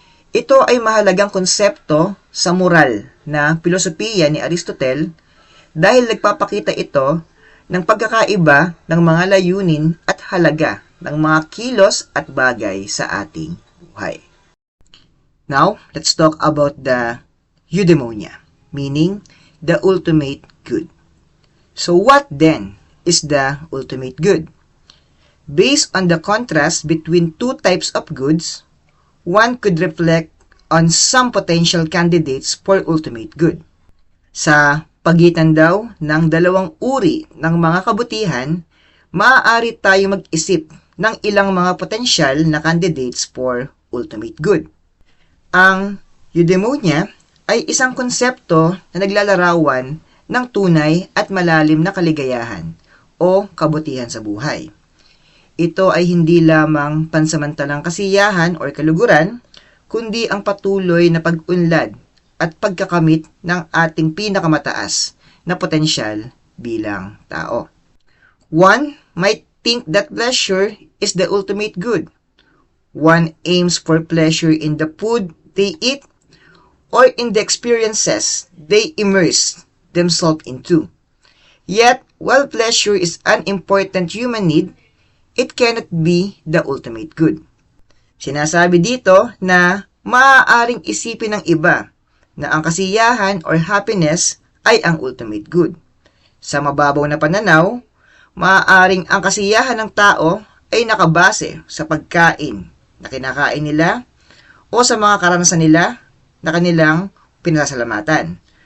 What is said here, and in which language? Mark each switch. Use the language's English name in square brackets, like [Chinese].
[Filipino] Ito ay mahalagang konsepto sa moral na filosofiya ni Aristotle dahil nagpapakita ito ng pagkakaiba ng mga layunin at halaga ng mga kilos at bagay sa ating buhay. [English] Now, let's talk about the eudaimonia, meaning the ultimate good. So what then is the ultimate good? Based on the contrast between two types of goods, one could reflect on some potential candidates for ultimate good. [Filipino] Sa pagitan daw ng dalawang uri ng mga kabutihan, maaari tayo mag-isip ng ilang mga potensyal na [English] candidates for ultimate good. [Filipino] Ang eudaimonia ay isang konsepto na naglalarawan ng tunay at malalim na kaligayahan o kabutihan sa buhay. Ito ay hindi lamang pansamantalang kasiyahan o kaluguran, kundi ang patuloy na pag-unlad at pagkakamit ng ating pinakamataas na potensyal bilang tao. [English] One might think that pleasure is the ultimate good. One aims for pleasure in the food they eat or in the experiences they immerse themselves into. Yet, while pleasure is an important human need, it cannot be the ultimate good. [Filipino] Sinasabi dito na maaaring isipin ng iba na ang kasiyahan or happiness ay ang ultimate good. Sa mababaw na pananaw, maaaring ang kasiyahan ng tao ay nakabase sa pagkain na kinakain nila o sa mga karanasan nila na kanilang pinasasalamatan.